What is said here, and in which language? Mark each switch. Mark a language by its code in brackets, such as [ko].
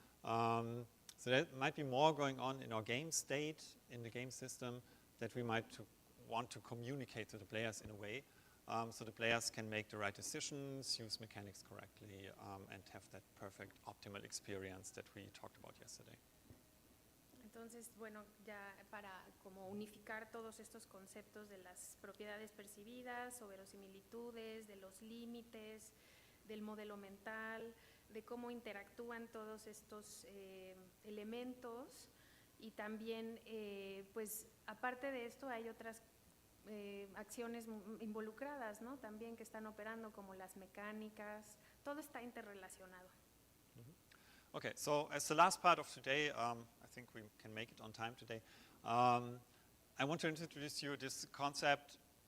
[en] So there might be more going on in our game state, in the game system, that we might want to communicate to the players in a way, so the players can make the right decisions, use mechanics correctly, and have that perfect optimal experience that we talked about yesterday. [es] Entonces, bueno, ya para como unificar todos estos conceptos de las propiedades percibidas o verosimilitudes, de los límites, del modelo mental, de cómo interactúan todos estos elementos y también, pues, aparte de esto hay otras acciones involucradas, ¿no? También que están operando como las mecánicas, todo está interrelacionado. [en] Okay, so as the last part of today, I think we can make it on time today. I want to introduce you this concept.